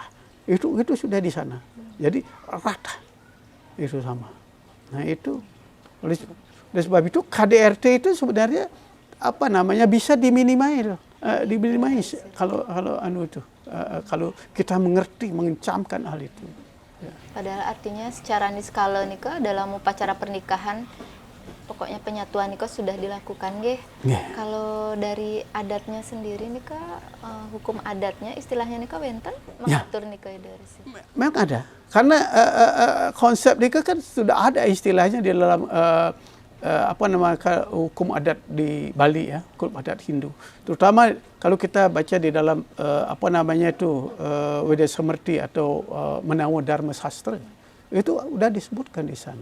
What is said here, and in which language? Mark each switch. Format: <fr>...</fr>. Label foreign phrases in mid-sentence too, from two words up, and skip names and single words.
<id>Itu sudah di sana. Jadi rata. Itu sama. Nah itu oleh sebab itu KDRT itu sebenarnya apa namanya bisa diminimais kalau kalau kita mengerti, mengencamkan hal itu. Ya. Padahal artinya secara niskala nika dalam upacara pernikahan pokoknya penyatuan nika sudah dilakukan Kalau dari adatnya sendiri nika hukum adatnya istilahnya</id> <ban>nika wenten</ban> <id>mengatur nika dari sini. Memang ada. Karena konsep nika kan sudah ada istilahnya di dalam hukum adat di Bali ya, hukum adat Hindu. Terutama kalau kita baca di dalam Weda Samerti atau Menawa Dharma Sastra, itu sudah disebutkan di sana.</id>